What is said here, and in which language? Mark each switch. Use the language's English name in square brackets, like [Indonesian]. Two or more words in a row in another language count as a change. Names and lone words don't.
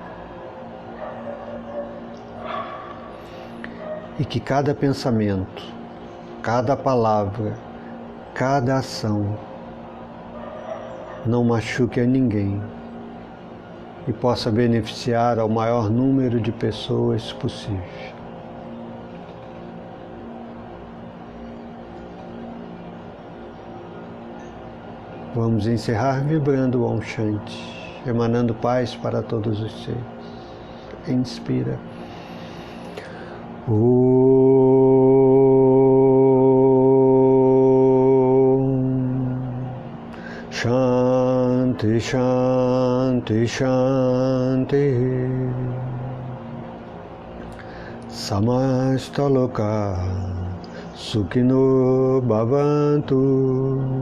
[Portuguese] E que cada pensamento, cada palavra, cada ação não machuque a ninguém e possa beneficiar ao maior número de pessoas possível. Vamos encerrar vibrando o [Sanskrit] ॐ शान्ति, [Portuguese] emanando paz para todos os seres. Inspira. [Sanskrit] शान्तिः, शान्तिः, शान्तिः. समस्त लोकाः सुखिनो भवन्तु.